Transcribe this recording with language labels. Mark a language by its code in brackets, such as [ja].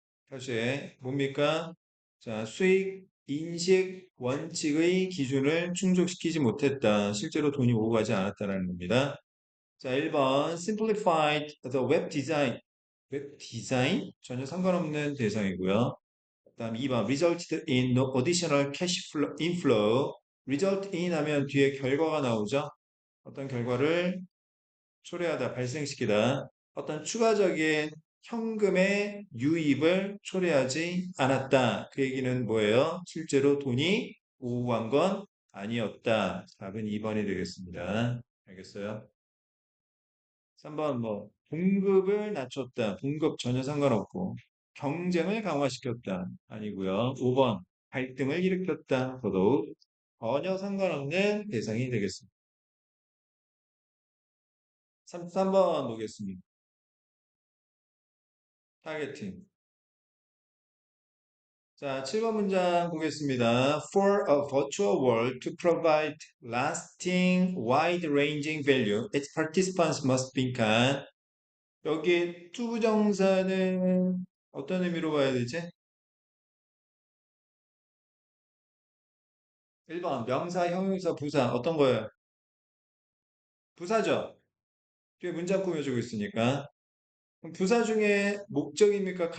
[ko] 다시, 뭡니까? 자, 수익 인식 원칙의 기준을 충족시키지 못했다. 실제로 돈이 오고 가지 않았다는 겁니다. 자, 1번 [en] simplified the web design. [ko] 웹 디자인? 전혀 상관없는 대상이고요. 그다음 2번 [en] resulted in no additional cash flow, inflow. [ko] result in 하면 뒤에 결과가 나오죠. 어떤 결과를 초래하다, 발생시키다. 어떤 추가적인 현금의 유입을 초래하지 않았다. 그 얘기는 뭐예요? 실제로 돈이 오고 간 건 아니었다. 답은 2번이 되겠습니다. 알겠어요? 3번 뭐 공급을 낮췄다. 공급 전혀 상관없고 경쟁을 강화시켰다. 아니고요. 5번 갈등을 일으켰다. 더더욱 전혀 상관없는 대상이 되겠습니다. 3번 보겠습니다. 타겟팅. 자, 7번 문장 보겠습니다. [en] For a virtual world to provide lasting, wide-ranging value, its participants must be can. [ko] 여기 투부정사는 어떤 의미로 봐야 되지? 1번 명사, 형용사, 부사 어떤 거예요? 부사죠. 뒤에 문장 꾸며주고 있으니까. 그럼 부사 중에 목적입니까?